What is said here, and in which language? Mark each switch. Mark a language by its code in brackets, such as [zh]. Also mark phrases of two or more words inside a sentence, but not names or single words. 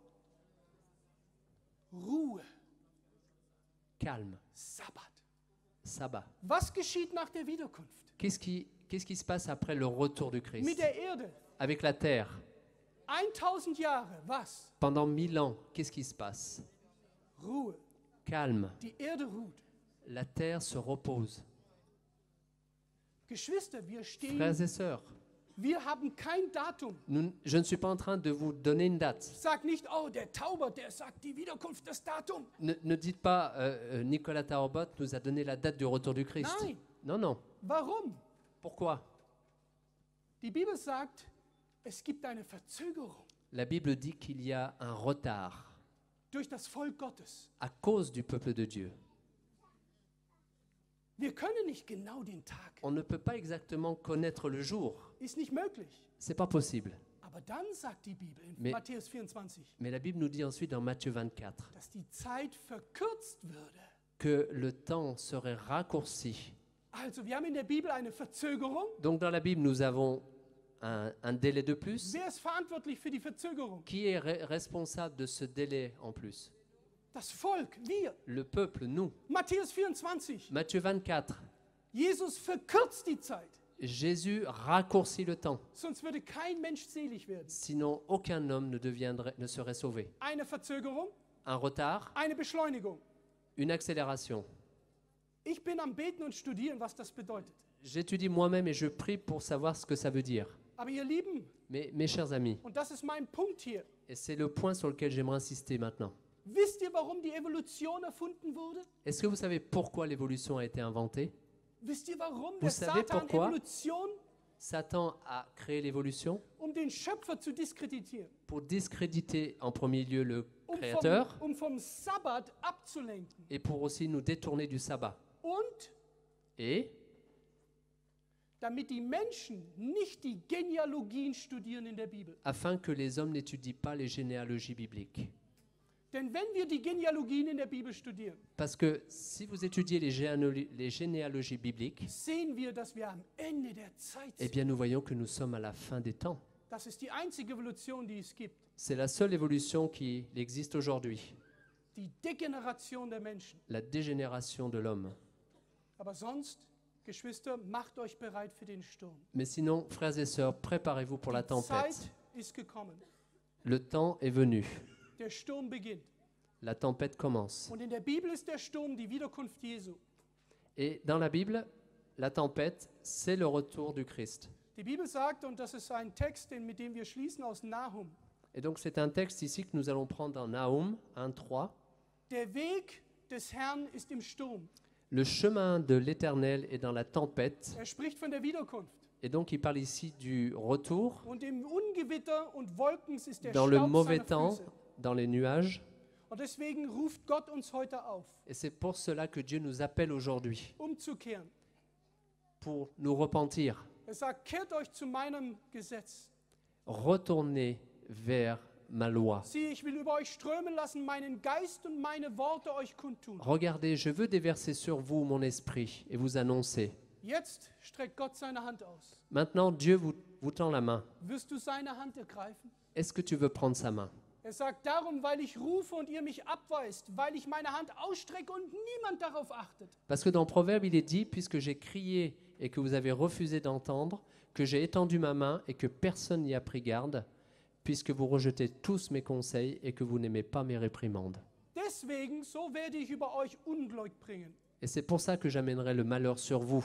[de] Ruhe, [fr] Calme, [de] Sabbat. [fr] sabbat. [de] Was geschieht nach der Wiederkunft? [fr] Qu'est-ce qui se passe après le retour du [de] Mit [fr] Christ? [de] der Erde. [fr] Avec la terre, [de] 1000 Jahre, was? [fr] pendant 1000 ans, qu'est-ce qui se passe? [de] Ruhe. [fr] Calme. [de] Die Erde ruht. [fr] La terre se repose. [de] Geschwister, wir stehen [fr] Frères et sœurs, [de] Wir haben kein Datum. [fr] Je ne suis pas en train de vous donner une date. [de] Sag nicht, oh, der Tauber, der sagt die Wiederkunft, das Datum. [fr] Ne dites pas, Nicolas Taubot nous a donné la date du retour du Christ. [de] Nein. [fr] Non, non. [de] Warum? [fr] Pourquoi? [de] Die Bibel sagt, es gibt eine Verzögerung [fr] La Bible dit qu'il y a un retard [de] durch das Volk Gottes. [fr] à cause du peuple de Dieu. [de] Wir können nicht genau den Tag. [fr] On ne peut pas exactement connaître le jour. [de] Ist nicht möglich. [fr] C'est pas possible. [de] Aber dann sagt die Bibel in [fr] Mais- [de] Matthäus 24, [fr] Mais la Bible nous dit ensuite dans Matthieu 24 [de] dass die Zeit verkürzt würde. [fr] que le temps serait raccourci. [de] Also, wir haben in der Bibel eine Verzögerung. [fr] Donc dans la Bible, nous avons un délai de plus. [de] Wer ist verantwortlich für die Verzögerung? [fr] Qui est responsable de ce délai en plus? [de] Das Volk, wir. [fr] Le peuple, nous. [de] Matthäus 24. [fr] Matthieu 24. [de] Jesus verkürzt die Zeit. [fr] Jésus raccourcit le temps. [de] Sonst würde kein Mensch selig werden. [fr] Sinon, aucun homme ne serait sauvé. [de] Eine Verzögerung, [fr] Un retard, [de] eine Beschleunigung. [fr] une accélération. [de] Ich bin am Beten und Studieren, was das bedeutet. [fr] J'étudie moi-même et je prie pour savoir ce que ça veut dire. [de] Aber ihr Lieben, [fr] Mais mes chers amis, [de] und das ist mein Punkt hier, [fr] et c'est le point sur lequel j'aimerais insister maintenant. [de] wisst ihr, warum die Evolution erfunden wurde? [fr] Est-ce que vous savez pourquoi l'évolution a été inventée? [de] Wisst ihr, warum [fr] Vous [de] der [fr] savez [de] Satan [fr] pourquoi? [de] Evolution, [fr] Satan a créé l'évolution [de] den Schöpfer zu diskreditieren, [fr] pour discréditer en premier lieu le [de] um [fr] Créateur [de] vom Sabbat abzulenken [fr] et pour aussi nous détourner du sabbat. [de] und [fr] Et [de] damit die Menschen nicht die Genealogien studieren in der Bibel. [fr] afin que les hommes n'étudient pas les généalogies bibliques. [de] Denn wenn wir die Genealogien in der Bibel studieren, [fr] Parce que si vous étudiez les généalogies bibliques, [de] sehen wir, dass wir am Ende der Zeit eh sind. [fr] bien nous voyons que nous sommes à la fin des temps. [de] Das ist die einzige Evolution, die es gibt. [fr] C'est la seule évolution qui existe aujourd'hui, [de] Die Degeneration der Menschen. [fr] la dégénération de l'homme. [de] Aber sonst, Geschwister, macht euch bereit für den Sturm. [fr] Mais sinon, frères et sœurs, préparez-vous pour la [de] Die [fr] tempête. [de] Zeit ist gekommen. [fr] Le temps est venu. [de] Der Sturm beginnt. [fr] La tempête commence. [de] Und in der Bibel ist der Sturm die Wiederkunft Jesu. [fr] Et dans la Bible, la tempête, c'est le retour du Christ. [de] Die Bibel sagt, und das ist ein Text, mit dem wir schließen aus Nahum, [fr] Et donc c'est un texte ici que nous allons prendre dans Nahum 1:3. [de] der Weg des Herrn ist im Sturm. [fr] Le chemin de l'Éternel est dans la tempête. [de] Er spricht von der Wiederkunft. [fr] Et donc il parle ici du retour, [de] Und im Ungewitter und Wolken ist der [fr] dans le [de] Staub [fr] mauvais [de] seiner [fr] temps, [de] Füße. [fr] dans les nuages. [de] Und deswegen ruft Gott uns heute auf, [fr] Et c'est pour cela que Dieu nous appelle aujourd'hui, [de] umzukehren. [fr] pour nous repentir, [de] Er sagt, kehrt euch zu meinem Gesetz. [fr] retourner vers ma loi. [de] Siehe, ich will über euch strömen lassen, meinen Geist und meine Worte euch kundtun. [fr] Regardez, je veux déverser sur vous mon esprit et vous annoncer. [de] Jetzt streckt Gott seine Hand aus. [fr] Maintenant, Dieu vous tend la main. [de] Wirst du seine Hand ergreifen? [fr] Est-ce que tu veux prendre sa main? [de] Er sagt, darum, weil ich rufe und ihr mich abweist, weil ich meine Hand ausstrecke und niemand darauf achtet. [fr] Parce que dans Proverbe, il est dit, puisque j'ai crié et que vous avez refusé d'entendre, que j'ai étendu ma main et que personne n'y a pris garde, puisque vous rejetez tous mes conseils et que vous n'aimez pas mes réprimandes. [de] Deswegen, so werde ich über euch Unglück bringen, [fr] Et c'est pour ça que j'amènerai le malheur sur vous,